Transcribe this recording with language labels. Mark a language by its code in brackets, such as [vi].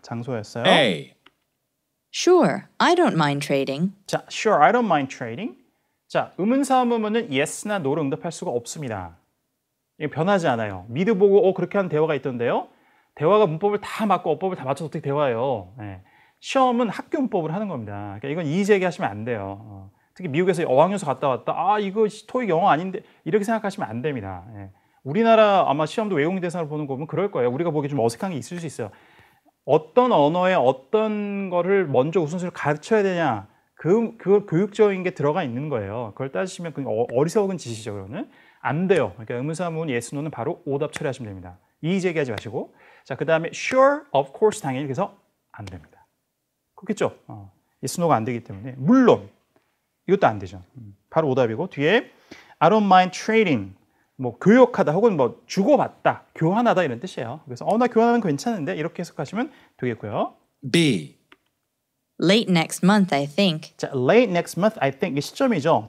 [ko] 장소였어요. [en] A. Sure, I don't mind trading. 자, sure, I don't mind trading. [ko] 자, 의문사문은 yes나 no를 응답할 수가 없습니다. 이게 변하지 않아요. 미드 보고 그렇게 하는 대화가 있던데요. 대화가 문법을 다 맞고 어법을 다 맞춰서 어떻게 대화해요. 네. 시험은 학교 문법을 하는 겁니다. 그러니까 이건 이의제기하시면 안 돼요. 특히 미국에서 어학연수 갔다 왔다. 이거 토익 영어 아닌데 이렇게 생각하시면 안 됩니다. 예. 우리나라 아마 시험도 외국인 대상을 보는 거 보면 그럴 거예요. 우리가 보기에 좀 어색한 게 있을 수 있어요. 어떤 언어에 어떤 거를 먼저 우선순위를 가르쳐야 되냐. 그 교육적인 게 들어가 있는 거예요. 그걸 따지시면 어리석은 짓이죠. 그러면 안 돼요. 그러니까 의문사문 yes, no는 바로 오답 처리하시면 됩니다. 이의 제기하지 마시고. 자, 그 다음에 sure, of course, 당연히 그래서 안 됩니다. 그렇겠죠? yes, no가 안 되기 때문에 물론 이것도 안 되죠. 바로 오답이고 뒤에 [en] I don't mind trading. [ko] 뭐 교역하다 혹은 뭐 주고받다, 교환하다 이런 뜻이에요. 그래서 나 교환하면 괜찮은데 이렇게 해석하시면 되겠고요. [en] B. Late next month, I think. 자, late next month, I think [ko] 이 시점이죠.